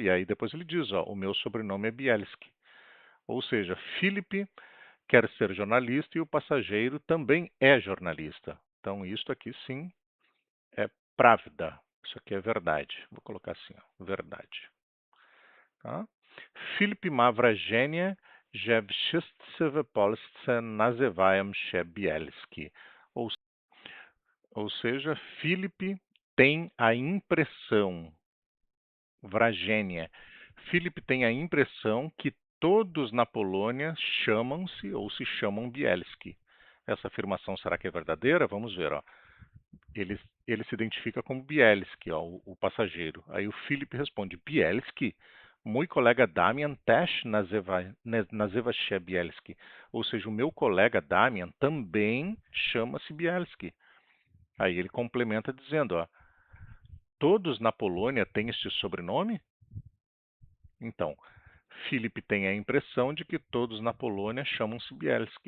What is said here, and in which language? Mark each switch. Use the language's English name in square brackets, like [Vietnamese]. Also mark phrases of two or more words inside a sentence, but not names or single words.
[Portuguese] E aí depois ele diz, ó, o meu sobrenome é Bielski. Ou seja, Felipe quer ser jornalista e o passageiro também é jornalista. Então, isto aqui sim é pravda. Isso aqui é verdade. Vou colocar assim, ó, verdade. Tá? [Polish] Filip ma wrażenie, że wszyscy w Polsce nazywają się Bielski. [Portuguese] Ou, ou seja, Filipe tem a impressão, wrażenie. Filipe tem a impressão que todos na Polônia chamam-se ou se chamam Bielski. Essa afirmação será que é verdadeira? Vamos ver, ó. Ele, ele se identifica como Bielski, ó, o passageiro. Aí o Felipe responde, Bielski? [Polish] Mój colega Damian też nazywa się Bielski. [Portuguese] Ou seja, o meu colega Damian também chama-se Bielski. Aí ele complementa dizendo, ó, todos na Polônia têm este sobrenome? Então, Felipe tem a impressão de que todos na Polônia chamam-se Bielski.